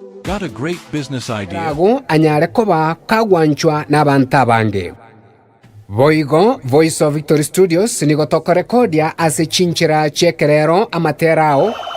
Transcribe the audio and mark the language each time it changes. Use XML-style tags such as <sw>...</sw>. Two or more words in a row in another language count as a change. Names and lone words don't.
<en>got a great business idea.</en> <guz>ago anyare koba kagwanchwa n'abantu abandi. Boigo Voice of Victory Studios nigotoko rekodia ase chinchira chekerero amaterao</guz>